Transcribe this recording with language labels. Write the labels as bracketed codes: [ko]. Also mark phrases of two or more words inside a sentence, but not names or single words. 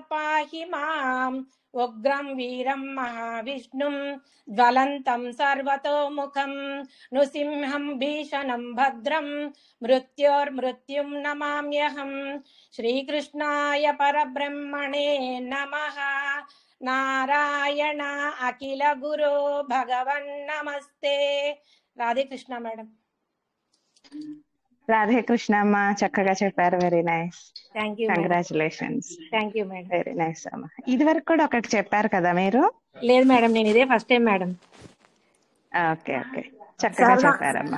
[sa] पाहि माम् उग्रं वीरं महाविष्णुं ज्वलन्तं सर्वतोमुखं नृसिंहं भीषणं भद्रं मृत्योर्मृत्युं नमाम्यहम् श्रीकृष्णाय परब्रह्मणे नमः नारायण अखिल गुरो भगवन् नमस्ते [te] రాధే కృష్ణ మేడం. రాధే కృష్ణ అమ్మ, చక్కగా చెప్పారు. [en] very nice, thank you madam. [te] కంగ్రాచులేషన్స్. [en] thank you madam. very nice [te] అమ్మ. ఇది వరకు కూడా ఒకటి చెప్పారు కదా మీరు? లేదు మేడం, నేను ఇదే [en] first time [te] మేడం. [en] okay okay, [te] చక్కగా చెప్పారమ్మా.